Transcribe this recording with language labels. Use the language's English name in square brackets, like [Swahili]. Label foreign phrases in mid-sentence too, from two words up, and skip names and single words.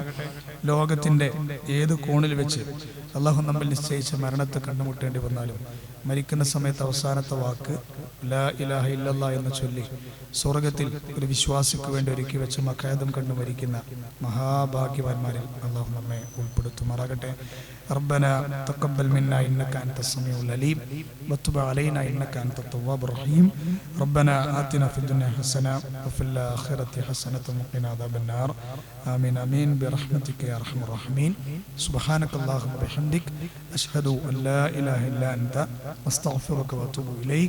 [Malayalam] ലോകത്തിൻ്റെ ഏത് കോണിൽ വെച്ച് അള്ളാഹു നമ്മൾ നിശ്ചയിച്ച മരണത്തെ കണ്ടുമുട്ടേണ്ടി വന്നാലും മരിക്കുന്ന സമയത്ത് അവസാനത്തെ വാക്ക് [Arabic] لا إله إلا الله [Malayalam] എന്ന് ചൊല്ലി സ്വർഗത്തിൽ ഒരു വിശ്വാസിക്ക് വേണ്ടി ഒരുക്കി വെച്ച മഖാദം കണ്ടു മരിക്കുന്ന മഹാഭാഗ്യവാന്മാരിൽ അള്ളാഹു നമ്മെ ഉൾപ്പെടുത്തുമാറാകട്ടെ. [Arabic] ربنا تقبل منا إنك أنت السميع العليم وتب علينا إنك أنت التواب الرحيم. ربنا آتنا في الدنيا حسنة وفي الآخرة حسنة وقنا عذاب النار. آمين آمين برحمتك يا أرحم الراحمين. سبحانك اللهم وبحمدك أشهد أن لا إله إلا أنت أستغفرك وأتوب إليك.